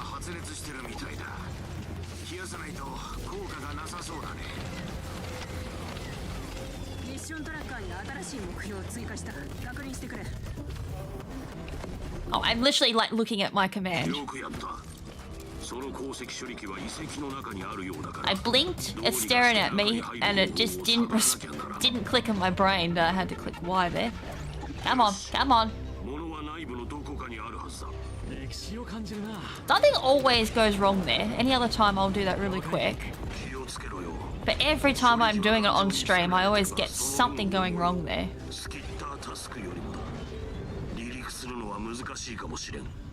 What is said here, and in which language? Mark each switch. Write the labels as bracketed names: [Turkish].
[Japanese] 熱してるみたいだ。冷やさないと効果がなさそうだね。ミッショントラッカーに新しい目標を追加した。確認してくれ。 [English] Oh, I'm literally like looking at my command. [Japanese] よくやった。その鉱石処理機は遺跡の中にあるようだから。 [English] I blinked, it's staring at me, and it just didn't click in my brain that I had to click Y there. Come on, come on. [Japanese] 物は内部のどこかにあるはずだ。歴史を感じるな。 [English] Nothing always goes wrong there. Any other time I'll do that really quick. [Japanese] 気をつけろよ。 [English] But every time I'm doing it on stream, I always get something going wrong there. [Japanese] スキッタータスクよりもだ。離陸するのは難しいかもしれん。